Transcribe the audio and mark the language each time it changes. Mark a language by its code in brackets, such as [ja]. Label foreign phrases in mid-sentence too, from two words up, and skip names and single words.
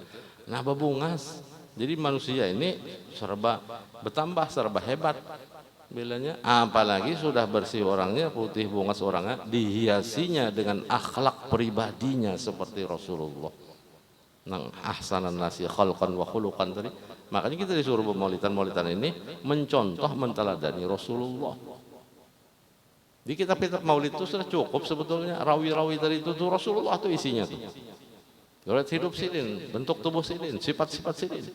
[id] Nah babungas, jadi manusia ini serba bertambah, serba hebat. Bilanya, apalagi sudah bersih orangnya, putih bungas orangnya, dihiasinya dengan akhlak pribadinya seperti Rasulullah. [ar] Nang أحسن الناس خلقا وخلقا tadi. [id] Makanya kita disuruh maulidan ini mencontoh menteladani Rasulullah. [bjn] Di kitab-kitab maulid itu sudah cukup sebetulnya rawi-rawi tadi itu tuh Rasulullah tuh isinya tuh. Riwayat hidup Sidin, bentuk tubuh Sidin, sifat-sifat Sidin.